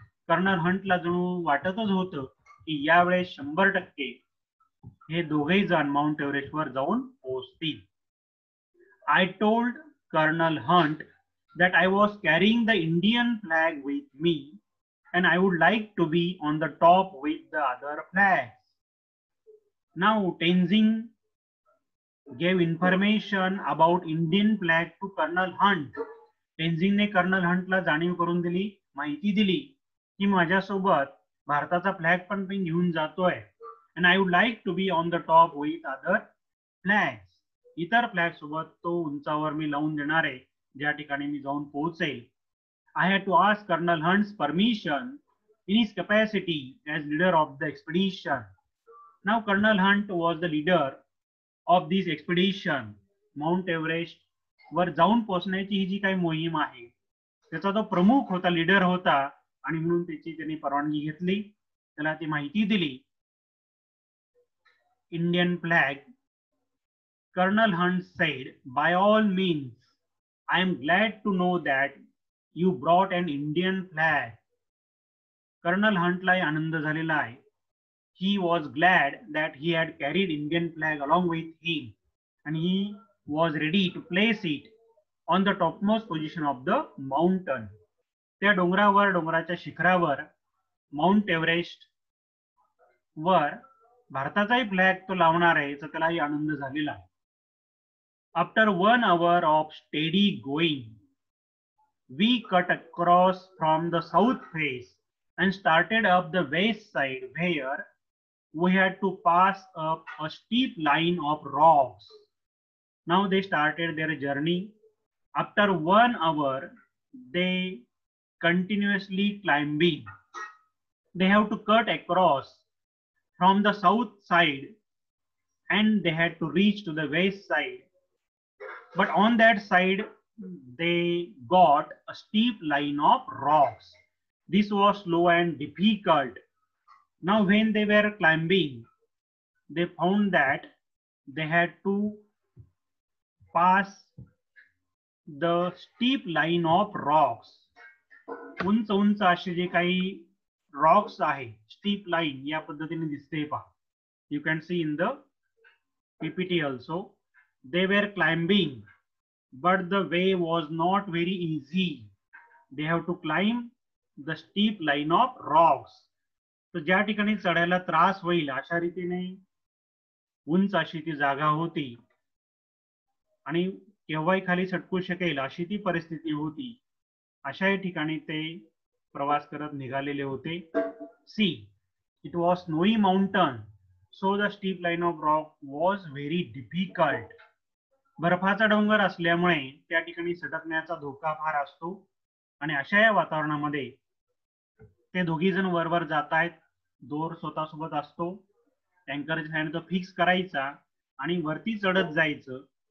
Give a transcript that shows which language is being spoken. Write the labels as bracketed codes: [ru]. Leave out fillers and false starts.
[mr] Colonel हंटला जणू वाटतच होतं की यावेळेस 100% हे दोघेही जण माउंट एव्हरेस्ट वर जाऊन पोहोचतील. [en] I told Colonel Hunt that I was carrying the Indian flag with me and I would like to be on the top with the other flags. Now Tenzing gave information about Indian flag to Colonel Hunt. [mr] Tenzing ने colonel हंटला जाणीव करून दिली, माहिती दिली की माझ्यासोबत भारताचा flag पण मी घेऊन जातोय [en] and I would like to be on the top with other flags. [mr] इतर फ्लॅग सोबत तो उंचावर मी लावून देणार आहे ज्या ठिकाणी मी जाऊन पोहोचेल. [en] I had to ask Colonel Hunt's permission in his capacity as leader of the expedition. Now Colonel Hunt was the leader of this expedition. [mr] Mount Everest वर जाऊन पोहोचण्याची ही जी काही मोहीम आहे त्याचा तो प्रमुख होता, लीडर होता, आणि म्हणून त्याची त्यांनी परवानगी घेतली, त्याला ती माहिती दिली. [en] Indian flag. Colonel Hunt said, by all means, I am glad to know that you brought an Indian flag. [mr] Colonel Huntला आनंद झालेला आहे. [en] He was glad that he had carried Indian flag along with him and he was ready to place it on the topmost position of the mountain. [mr] त्या डोंगरावर, डोंगराच्या शिखरावर, mount Everest वर भारताचाही flag तो लावणार आहे याचा त्यालाही आनंद झालेला आहे. [en] After 1 hour of steady going, we cut across from the south face and started up the west side where we had to pass up a steep line of rocks. Now they started their journey. After 1 hour, they continuously climbing. They have to cut across from the south side and they had to reach to the west side. But on that side, they got a steep line of rocks. This was slow and difficult. Now when they were climbing, they found that they had to pass the steep line of rocks. [mr] उंच उंच असे जे काही Roxx आहे, steep line या पद्धतीने दिसते पहा. [en] You can see in the PPT also. They were climbing, but the way was not very easy. They have to climb the steep line of rocks. [mr] तर ज्या ठिकाणी चढायला त्रास होईल अशा रीतीने उंच अशी ती जागा होती आणि केव्हाही खाली सटकू शकेल अशी ती परिस्थिती होती. अशाही ठिकाणी ते प्रवास करत निघालेले होते. [en] See, it was snowy mountain, so the steep line of rock was very difficult. [mr] बर्फाचा डोंगर असल्यामुळे त्या ठिकाणी सटकण्याचा धोका फार असतो आणि अशा या वातावरणामध्ये ते दोघी जण वरवर जात आहेत. दोर स्वतःसोबत असतो, टँकरच्या ह्याने तो फिक्स करायचा आणि वरती चढत जायचं.